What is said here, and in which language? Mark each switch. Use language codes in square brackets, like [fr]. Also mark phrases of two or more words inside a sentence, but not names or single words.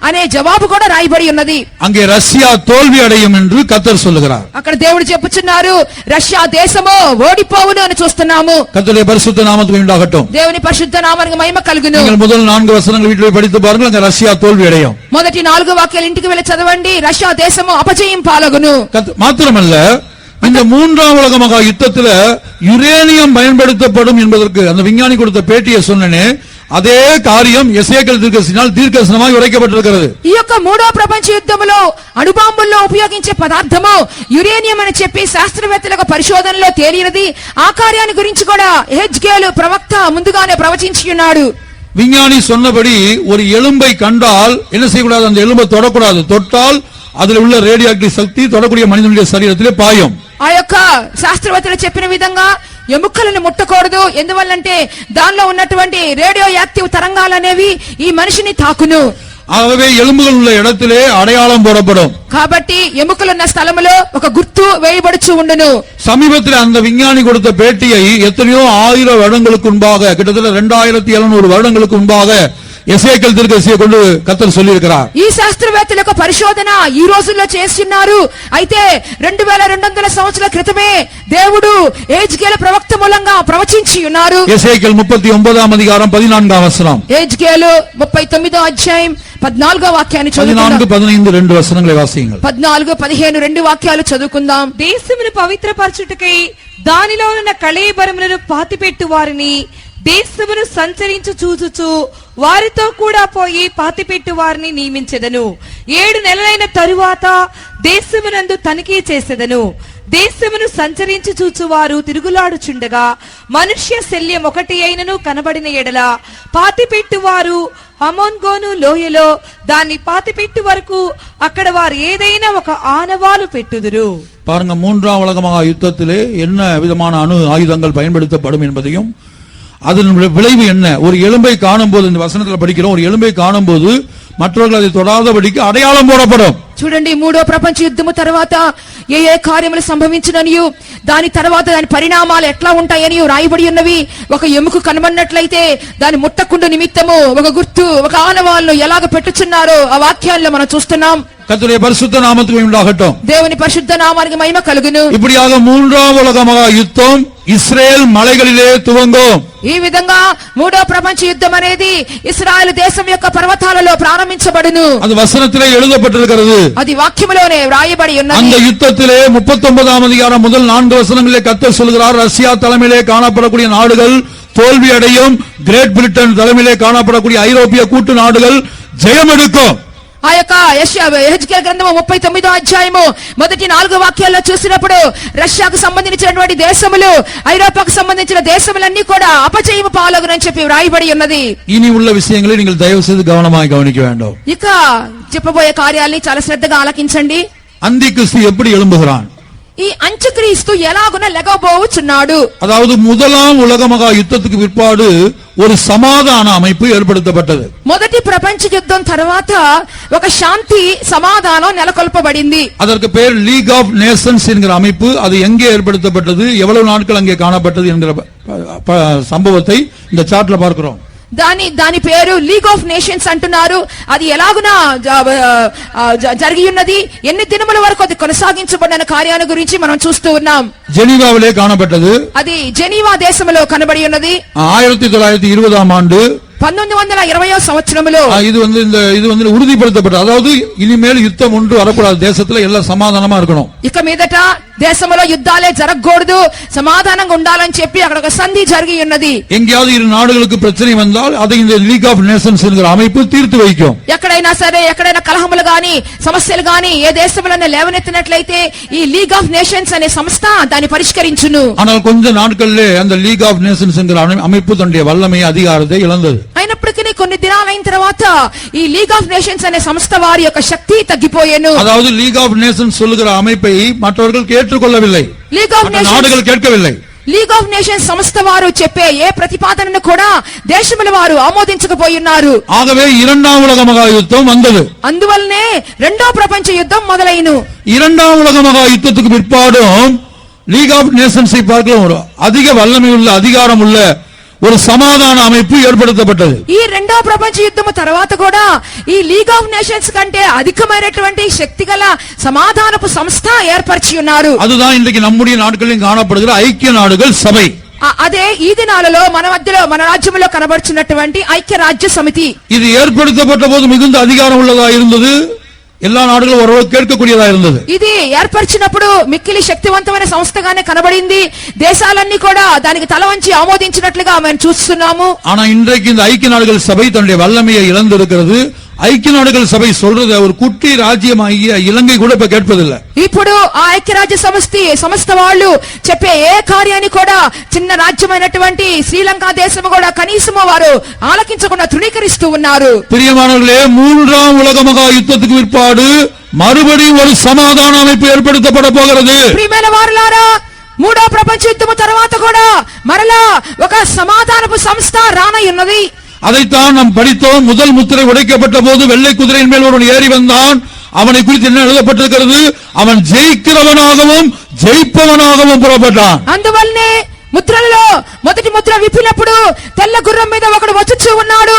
[te] అనే జవాబు కూడా రాయబడి ఉన్నది. [ta] அங்கே ரஷ்யா தோல்வி அடையும் என்று கர்த்தர் சொல்லுகிறார். [te] అక్కడ దేవుడు చెప్పుచున్నారు రష్యా దేశము ఓడిపోవును అని చూస్తున్నాము. [ta] கர்த்தருடைய பரிசுத்த நாமத்துக்கு உண்டாகட்டும். [te] దేవుని పరిశుద్ధ నామానికి మహిమ కలుగును. [ta] நீங்கள் முதல் 4 வசனங்கள் வீட்டில் போய் படித்து பாருங்கள். அங்க ரஷ்யா தோல்வி அடையும். [te] మొదటి 4 వాక్యాలు ఇంటికి వెళ్ళి చదవండి. రష్యా దేశము అపజయం పాలగును. [ta] மாத்திரமல்ல இந்த 3ஆம் உலக மகா யுத்தத்தில் யுரேனியம் பயன்படுத்தப்படும் என்பதற்கு அந்த விஞ்ஞானி கொடுத்த பேட்டியை சொன்னேனே அதே காரியம் எசேக்கியேல் தீர்க்கதரிசியால் தீர்க்கதரிசனமாய் உரைக்கப்பட்டிருக்கிறது. [te] ఈ యొక్క మూడో ప్రపంచ యుద్ధములో అణుబాంబుల్లో ఉపయోగించే పదార్థము యురేనియం అని చెప్పి శాస్త్రవేత్తల పరిశోధనలో తేలినది. ఆ కార్యాన్ని గురించి కూడా ఎహెజ్కేలు ప్రవక్త ముందుగానే ప్రవచించి ఉన్నాడు. [ta] விஞ்ஞானி சொன்னபடி ஒரு எலும்பை கண்டால் என்ன செய்யக்கூடாது? அந்த எலும்பை தொடக்கூடாது. தொட்டால் அதில் உள்ள ரேடியோஆக்டிவ் சக்தி தொடக்கூடிய மனிதனுடைய சரீரத்திலே பாயும். [te] ఆ యొక్క శాస్త్రవేత్తలు చెప్పిన విధంగా ఎముకలను ముట్టకూడదు. ఎందువల్లంటే దానిలో ఉన్నటువంటి రేడియో యాక్టివ్ తరంగాలు అనేవి ఈ మనిషిని తాకును. [ta] ஆகவே எலும்புகள் உள்ள இடத்திலே அடையாளம் போடப்படும். [te] కాబట్టి ఎముకలున్న స్థలములో ఒక గుర్తు వేయబడుచు ఉండును. [ta] சமீபத்தில் அந்த விஞ்ஞானி கொடுத்த பேட்டியை எத்தனையோ 1000 வருடங்களுக்கு முன்பாக கிட்டத்தட்ட 2700 வருடங்களுக்கு முன்பாக எசேக்கியேல் தீர்க்கதரிசியை கொண்டு கர்த்தர் சொல்லி இருக்கிறார். [te] ఈ శాస్త్రవేత్తల యొక్క పరిశోధన ఈ రోజుల్లో చేస్తున్నారు. అయితే 2200 సంవత్సరాల క్రితమే దేవుడు ఎహెజ్కేలు ప్రవక్త మూలంగా ప్రవచించి ఉన్నారు. [ta] எசேக்கியேல் 39ஆம் அதிகாரம் 14ஆம் வசனம். [te] ఎహెజ్కేలు 39వ అధ్యాయం 14వ వాక్యాన్ని చదువుకుందాం. [ta] 14, 15 2 వచనங்களை వాసియండి. [te] 14, 15 2 వాక్యాలు చదువుకుందాం. దేశమును పవిత్రపరచుటకై దానిలో ఉన్న కళేబరములను పాతిపెట్టు వారిని దేశమును సంచరించు చూచుచు వారితో కూడా పోయి పాతిపెట్టు వారిని నియమించెదను. 7 నెలలైన తరువాత దేశమునందు తనిఖీ చేసెదను. దేశమును సంచరించి చూచువారు తిరుగులాడుచుండగా మనుష్య శల్యం ఒకటి అయినను కనబడిన ఎడల పాతిపెట్టువారు హమోన్గోను లోయలో దాన్ని పాతిపెట్టు వరకు అక్కడ వారు ఏదైనా ఒక ఆనవాలు పెట్టుదురు. [ta] பாருங்க, 3ஆம் உலக மகா யுத்தத்திலே என்ன விதமான அணு ஆயுதங்கள் பயன்படுத்தப்படும் என்பதையும் அதன் விளைவு என்ன. ஒரு எலும்பை காணும் போது, இந்த வசனத்தில் படிக்கிறோம், ஒரு எலும்பை காணும் போது மற்றவர்கள் அதை தொடாதபடிக்கு அடையாளம் போடப்படும். [te] చూడండి, మూడో ప్రపంచ యుద్ధము తర్వాత ఏ ఏ కార్యములు సంభవించుననియు దాని తర్వాత దాని పరిణామాలు ఎట్లా ఉంటాయని రాయబడి ఉన్నవి. ఒక ఎముక కనబడినట్లయితే దాని ముట్టకుండు నిమిత్తము ఒక గుర్తు, ఒక ఆనవాళ్లు ఎలాగ పెట్టుచున్నారో ఆ వాక్యాల్లో మనం చూస్తున్నాం. [ta] கர்த்தருடைய பரிசுத்த நாமத்துக்கு உண்டாகட்டும். [te] దేవుని పరిశుద్ధ నామానికి మహిమ కలుగును. [ta] இப்படியாக 3ஆம் உலக மகா யுத்தம் இஸ்ரேல் மலைகளிலே துவங்கும். [te] ఈ విధంగా మూడో ప్రపంచ యుద్ధం అనేది ఇశ్రాయేలు దేశం యొక్క పర్వతాలలో ప్రారంభించబడును. [ta] அது வசனத்திலே எழுதப்பட்டிருக்கிறது. [te] అది వాక్యములోనే వ్రాయబడి ఉన్నది. [ta] அந்த யுத்தத்திலே 39ஆம் அதிகாரம் முதல் 4 வசனங்களிலே கர்த்தர் சொல்கிறார், ரஷ்யா தலைமையிலே காணப்படக்கூடிய நாடுகள் தோல்வி அடையும். கிரேட் பிரிட்டன் தலைமையிலே காணப்படக்கூடிய ஐரோப்பிய கூட்டு நாடுகள் ஜெயம் எடுக்கும். [te] ఆ యొక్క ఎహెజ్కేలు గ్రంథము 39వ అధ్యాయము మొదటి 4 వాక్యాల్లో చూసినప్పుడు రష్యాకు సంబంధించినటువంటి దేశములు, ఐరోపాకు సంబంధించిన దేశములన్నీ కూడా అపజయము పాలగునని చెప్పి వ్రాయబడి ఉన్నది. [ta] இனி உள்ள விஷயங்களை நீங்கள் தயவு செய்து கவனமாய் கவனிக்க வேண்டும். [te] ఇక చెప్పబోయే కార్యాలని చాలా శ్రద్ధగా ఆలకించండి. [ta] அந்தி கிறிஸ்து எப்படி எழும்புகிறான்? [te] ఈ అంత్యక్రీస్తు ఎలాగున లెగబోచున్నాడు. [ta] அதாவது 1ஆம் உலக மகா யுத்தத்துக்கு பிற்பாடு ஒரு சமாதான அமைப்பு ஏற்படுத்தப்பட்டது. [te] మొదటి ప్రపంచ యుద్ధం తర్వాత ఒక శాంతి సమాధానం నెలకొల్పబడింది. [ta] அதற்கு பேர் லீக் ஆஃப் நேஷன்ஸ் என்கிற அமைப்பு. அது எங்கே ஏற்படுத்தப்பட்டது, எவ்வளவு நாட்கள் அங்கே காணப்பட்டது என்கிற சம்பவத்தை இந்த சார்ட்ல பார்க்கிறோம். [te] దాని పేరు లీగ్ ఆఫ్ నేషన్స్ అంటున్నారు. అది ఎలాగునా జరిగి ఉన్నది, ఎన్ని దినముల వరకు అది కొనసాగించబడిన కార్యాల గురించి మనం చూస్తూ ఉన్నాం. [ta] జెనీవాவிலே காணப்பட்டது. [te] అది జెనీవా దేశంలో కనబడి ఉన్నది. [ta] 1920ஆம் ஆண்டு [te] 1920వ సంవత్సరంలో [ta] இது உறுதிப்படுத்தப்பட்டது. அதாவது இனிமேல் யுத்தம் ஒன்று வரக்கூடாது, தேசத்துல எல்லாம் சமாதானமா இருக்கணும். [te] ఇక మీదట దేశంలో యుద్ధాలే జరగకూడదు, సమాధానంగా ఉండాలని చెప్పి అక్కడ ఒక సంధి జరిగి ఉన్నది. [ta] எங்கேயாவது இரு நாடுகளுக்கு பிரச்சனை வந்தால் அதை இந்த லீக் ஆஃப் நேஷன்ஸ் என்கிற அமைப்பு தீர்த்து வைக்கும். [te] ఎక్కడైనా సరే, ఎక్కడైనా కలహములు గాని సమస్యలు గాని ఏ దేశంలోనే లేవనెత్తినట్లయితే ఈ లీగ్ ఆఫ్ నేషన్స్ అనే సంస్థ దాన్ని పరిష్కరించును. [ta] ஆனால் கொஞ்ச நாட்களிலே அந்த லீக் ஆஃப் நேஷன்ஸ் என்கிற அமைப்பு தன்னுடைய வல்லமை அதிகாரத்தை இழந்தது. [te] అయినప్పటికీ కొన్ని దినాలైన తర్వాత ఈ లీగ్ ఆఫ్ నేషన్స్ అనే సంస్థ వారి యొక్క శక్తి తగ్గిపోయేను. [ta] அதாவது லீக் ஆஃப் நேஷன்ஸ் சொல்லுகிற அமைப்பை மற்றவர்கள் ஏற்றுக்கொள்ளவில்லை, நாடுகள் கேட்கவில்லை. [te] లీగ్ ఆఫ్ నేషన్స్ సంస్థ వారు చెప్పే ఏ ప్రతిపాదనను కూడా దేశముల వారు ఆమోదించకపోయినారు. [ta] ஆகவே 2ஆம் உலக மகா யுத்தம் வந்தது. [te] అందువల్లనే రెండో ప్రపంచ యుద్ధం మొదలైను. [ta] 2ஆம் உலக மகா யுத்தத்துக்கு பிற்பாடும் லீக் ஆஃப் நேஷன்ஸை பார்க்கலாம் ஒரு அதிக வல்லமை உள்ள அதிகாரம் உள்ள ஒரு சமாதான அமைப்பு ஏற்படுத்தப்பட்டது. [te] ఈ రెండో ప్రపంచ యుద్ధము తర్వాత కూడా ఈ లీగ్ ఆఫ్ నేషన్స్ కంటే అధికమైనటువంటి శక్తిగల సమాధానపు సంస్థ ఏర్పరిచి ఉన్నారు. [ta] அதுதான் இன்றைக்கு நம்முடைய நாட்களில் காணப்படுகிற ஐக்கிய நாடுகள் சபை. [te] అదే ఈ దినాలలో మన మధ్యలో మన రాజ్యంలో కనబడుచున్నటువంటి ఐక్య రాజ్య సమితి. [ta] இது ఏర్పடுத்தப்பட்ட போது மிகுந்த அதிகாரம் உள்ளதா இருந்தது. எல்லா நாடுகளும் ஓரளவு கேட்கக்கூடியதா இருந்தது. [te] ఇది ఏర్పరిచినప్పుడు మిక్కిలి శక్తివంతమైన సంస్థగానే కనబడింది. దేశాలన్నీ కూడా దానికి తల వంచి ఆమోదించినట్లుగా మనం చూస్తున్నాము. [ta] ஆனா இன்றைக்கு இந்த ஐக்கிய நாடுகள் சபை தன்னுடைய வல்லமையை இழந்திருக்கிறது. ஐக்கிய நாடுகள் சபை சொல்றது ஒரு குட்டி ராஜ்யமாகிய இலங்கை கூட இப்ப கேட்பதில்லை. [te] ఇప్పుడు ఆ ఐక్యరాజ్య సంస్థ వాళ్ళు చెప్పే ఏ కార్యాన్ని కూడా చిన్న రాజ్యమైనటువంటి శ్రీలంక దేశము కూడా కనీసము వారు ఆలకించకుండా తృణీకరిస్తూ ఉన్నారు. [ta] பிரியமானவர்களே, மூன்றாம் உலக மகா யுத்தத்துக்கு பிற்பாடு மறுபடியும் ஒரு சமாதான அமைப்பு ஏற்படுத்தப்பட போகிறது. [te] ప్రియమైన వారలారా, మూడో ప్రపంచ యుద్ధము తర్వాత కూడా మరలా ఒక సమాధానపు సంస్థ రానయ్యున్నది. [ta] அதைத்தான் நாம் படித்தோம். முதல் முத்திரை உடைக்கப்பட்ட போது வெள்ளை குதிரையின் மேல் ஒருவன் ஏறி வந்தான். அவனை குறித்து என்ன எழுதப்பட்டிருக்கிறது? அவன் ஜெயிக்கிறவனாகவும் ஜெயிப்பவனாகவும் புறப்பட்டான். [te] అందువల్లనే ముద్రలలో మొదటి ముద్ర విప్పినప్పుడు తెల్ల గుర్రం మీద ఒకడు వచ్చుచూ ఉన్నాడు.